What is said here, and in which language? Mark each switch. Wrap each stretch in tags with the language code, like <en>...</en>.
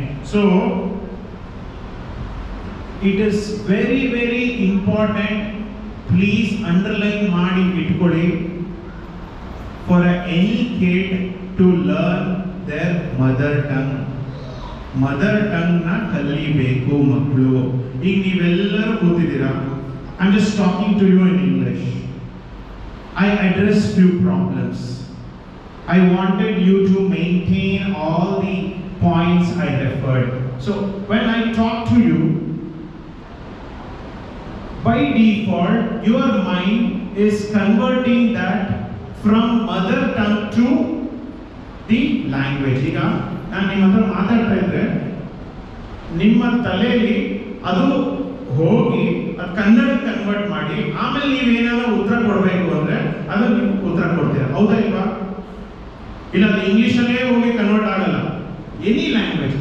<en>so it is very very important, please</en> <kn>underline ಮಾಡಿ ಇಟ್ಕೊಳ್ಳಿ,</kn> <en>For any kid to learn their mother tongue.</en> <kn>Mother tongue ನ ಕಲಿಬೇಕು ಮಕ್ಕಳು. ಈಗ ನೀವೆಲ್ಲರೂ ಕೂತಿದ್ದೀರಾ,</kn> <en>I am just talking to you in English. I address few problems. I wanted you to maintain all the points I referred. So when I talk to you, by default your mind is converting that from mother tongue to the language.</en> <kn>ಈಗ ನಾನು ನಿಮ್ಮ ಹತ್ರ ಮಾತಾಡ್ತಾ ಇದ್ರೆ ನಿಮ್ಮ ತಲೆಯಲ್ಲಿ ಅದು ಹೋಗಿ ಅದು ಕನ್ನಡ ಕನ್ವರ್ಟ್ ಮಾಡಿ ಆಮೇಲೆ ನೀವೇನಾದ್ರು ಉತ್ತರ ಕೊಡಬೇಕು ಅಂದ್ರೆ ಅದನ್ನ ನೀವು ಉತ್ತರ ಕೊಡ್ತೀರಾ, ಹೌದಾ ಇಲ್ವಾ? ಇಲ್ಲ ಅದು ಇಂಗ್ಲಿಷಲ್ಲೇ ಹೋಗಿ ಕನ್ವರ್ಟ್ ಆಗಲ್ಲ,</kn> <en>Any language.</en>